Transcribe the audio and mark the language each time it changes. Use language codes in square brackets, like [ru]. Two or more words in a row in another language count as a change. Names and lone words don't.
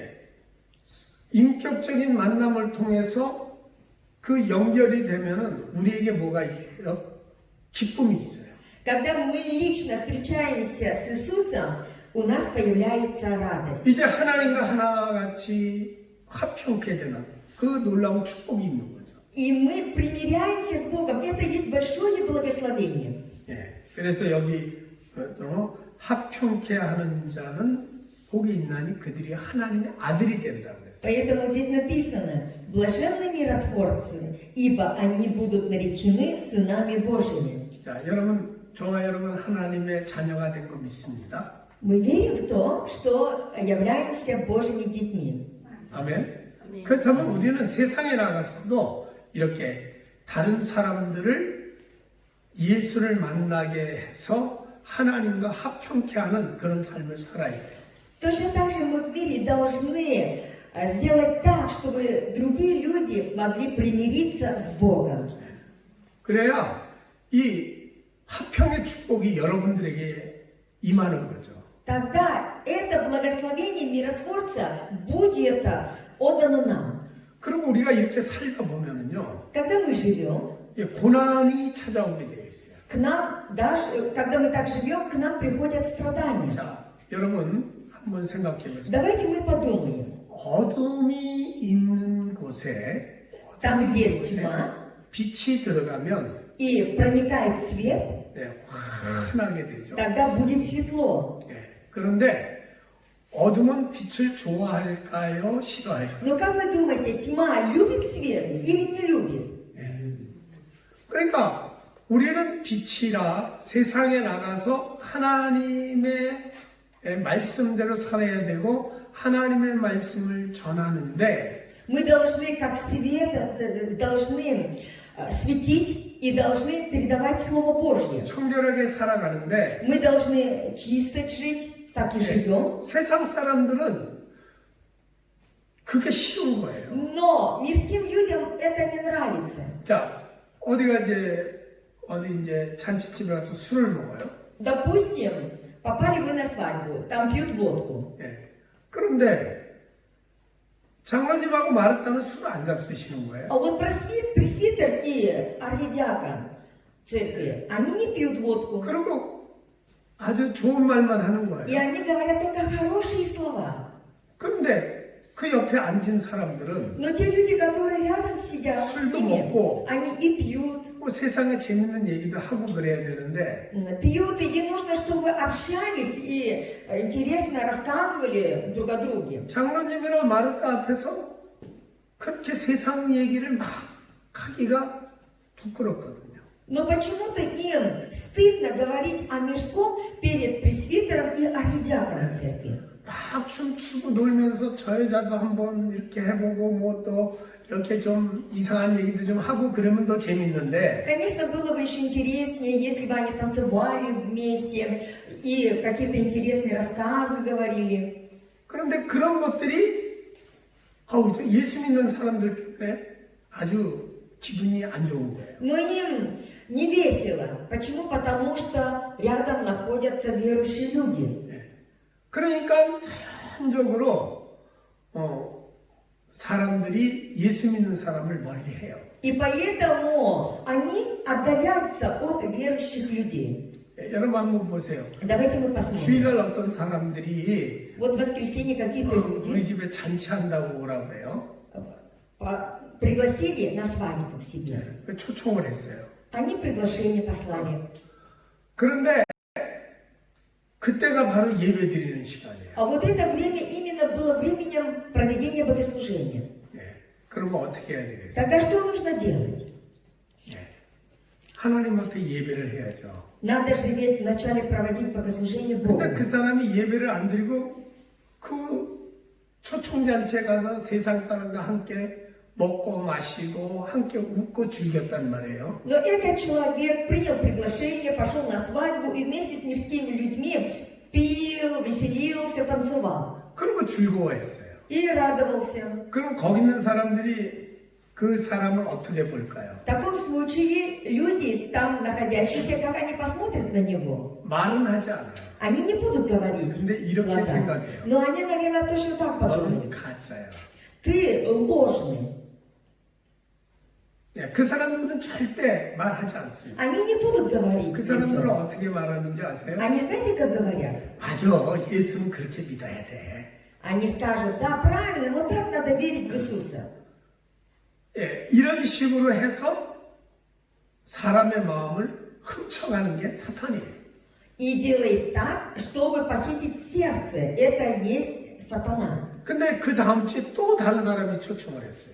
[ko] 인격적인 만남을 통해서 그 연결이 되면은 우리에게 뭐가 있어요? 기쁨이 있어요. [ru] Когда мы лично встречаемся с Иисусом, у нас появляется радость. [ko] 이제 하나님과 하나같이 화평케 되는 그 놀라운 축복이 있는 거죠. [ru] И мы примиряемся с Богом. Это есть большое благословение. [ko] 그래서 여기 화평케 하는 자는 복이 있나니 그들이 하나님의 아들이 된다고 그랬어요. [ru] Поэтому здесь написано: блаженны миротворцы, ибо они будут наречены сынами Божьими. [ko] 자, 여러분, 저와 여러분 하나님의 자녀가 된 거 믿습니다. [ru] Мы верим в то, что являемся Божьими детьми. [ko] 아멘. 그렇다면 우리는 세상에 나가서도 이렇게 다른 사람들을 예수를 만나게 해서 하나님과 화평케 하는 그런 삶을 살아야 돼요. [ru] Точно так же мы в мире должны сделать так, чтобы другие люди могли примириться с Богом. [ko] 그래야 이 화평의 축복이 여러분들에게 임하는 거죠. [ru] тогда это благословение миротворца будет отдано нам. [ko] 그리고 우리가 이렇게 살다 보면은요, [ru] Когда мы живем, [ko] 이 고난이 찾아오게 되어 있어요. [ru] к нам, даже, когда мы так живем, к нам приходят страдания. [ko] 자, 여러분 한번 생각해 보세요. [ru] Давайте мы подумаем. [ko] 어둠이 있는 곳에 [ru] Там, где тьма, [ko] 빛이 들어가면 [ru] и проникает свет, [ko] 네, 환하게 되죠. [ru] тогда будет светло. [ko] 네, 그런데 어둠은 빛을 좋아할까요? 싫어할까요? [ru] Но как вы думаете, тьма любит свет или не любит? [ko] 그러니까 우리는 빛이라 세상에 나가서 하나님의 말씀대로 살아야 되고 하나님의 말씀을 전하는데 [ru] Мы должны, как свет, должны светить и должны передавать Слово Божье. [ko] 청결하게 살아가는데 [ru] Мы должны чисто жить, так и живем. [ko] 세상 사람들은 그게 쉬운 거예요. [ru] Но мирским людям это не нравится. [ko] 자, 어디 이제 잔치집에 가서 술을 먹어요. [ru] Допустим, попали вы на свадьбу, там пьют водку. [ko] 예. 그런데 장로님하고 말했다는 술 안 잡수시는 거예요. [ru] А вот пресвитер и архидиакон церкви, они не пьют водку. [ko] 그리고 아주 좋은 말만 하는 [ru] И [ko] 거예요. [ru] они говорят только хорошие слова. [ko] 그런데 그 옆에 앉은 사람들은 [ru] Но те люди, которые рядом сидят с [ko] 술도 [ru] ними, [ko] 먹고 [ru] они и пьют, [ko] 뭐 세상에 재밌는 얘기도 하고 그래야 되는데 [ru] пьют, и нужно, чтобы общались и интересно рассказывали друг о друге. [ko] 장로님이나 마르타 앞에서 그렇게 세상 얘기를 막 하기가 부끄럽거든요. [ru] Но почему-то им стыдно говорить о мирском перед пресвитером и архидиаконом церкви. [ko] 막 춤추고 놀면서 저 여자도 한번 이렇게 해보고 뭐 또 이렇게 좀 이상한 얘기도 좀 하고 그러면 더 재밌는데 [ru] Конечно, было бы еще интереснее, если бы они танцевали вместе и какие-то интересные рассказы говорили. [ko] 그런데 그런 것들이 저 예수 믿는 사람들 때문에 아주 기분이 안 좋은 거예요. [ru] Но им не весело. Почему? Потому что рядом находятся верующие люди. [ko] 그러니까 자연적으로 사람들이 예수 믿는 사람을 멀리해요. [ru] И поэтому они отдаляются от верующих людей. [ko] 여러분 한번 보세요. [ru] Давайте мы посмотрим. [ko] 주일날 어떤 사람들이 [ru] Вот в воскресенье какие-то [ko] 우리 [ru] люди [ko] 집에 잔치한다고 오라고 그래요. [ru] пригласили на свадьбу к себе. [ko] 초청을 했어요. [ru] Они приглашение послали. [ko] 그런데 그때가 바로 예배 드리는 시간이에요. [ru] А вот это время именно было временем проведения богослужения. [ko] 그러면 어떻게 해야 되겠어요? [ru] Тогда что нужно делать? [ko] 하나님 앞에 예배를 해야죠. [ru] Надо же ведь вначале проводить богослужение Богу. [ko] 근데 그 사람이 예배를 안 드리고 그 초청잔치에 가서 세상 사람과 함께 먹고 마시고 함께 웃고 즐겼단 말이에요. [ru] Но этот человек принял приглашение, пошел на свадьбу и вместе с мирскими людьми пил, веселился, танцевал. [ko] 그리고 즐거워했어요. [ru] И радовался. [ko] 그럼 거기 있는 사람들이 그 사람을 어떻게 볼까요? [ru] В таком случае люди, там находящиеся, как они посмотрят на него? [ko] 말은 하지 않아요. [ru] Они не будут говорить. [ko] 근데 이렇게 [ru] глаза. [ko] 생각해요. [ru] Но они, наверное, точно так [ko] 너는 [ru] подумают. [ko] 가짜야. [ru] Ты ложный. [ko] 그 사람들은 절대 말하지 않습니다. [ru] Они не будут говорить. [ko] 그 사람들은 [ru] этим. [ko] 어떻게 말하는지 아세요? [ru] Они знаете, как говорят? [ko] 맞아, 예수는 그렇게 믿어야 돼. [ru] Они скажут, да, правильно, вот так надо верить в Иисуса. [ko] 이런 식으로 해서 사람의 마음을 훔쳐가는 게 사탄이에요. [ru] И делает так, чтобы похитить сердце. Это есть сатана. [ko] 근데 그 다음 주에 또 다른 사람이 초청을 했어요.